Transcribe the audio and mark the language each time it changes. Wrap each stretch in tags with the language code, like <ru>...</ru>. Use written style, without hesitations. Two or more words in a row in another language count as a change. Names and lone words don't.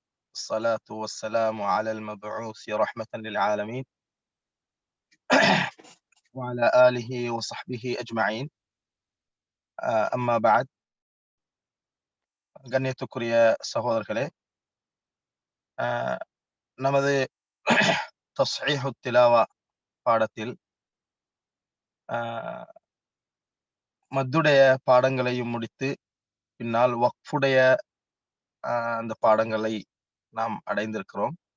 <ar>الصلاة والسلام على المبعوث رحمة للعالمين وعلى آله وصحبه أجمعين. أما بعد,</ar> <ta>கண்ணியத்துக்குரிய சகோதரர்களே, நமது தஸ்ஹீஹு திலாவா பாடத்தில் மத்துடைய பாடங்களையும் முடித்து பின்னால் வக்ஃபுடைய அந்த பாடங்களை நாம் அடைந்திருக்கிறோம்.</ta>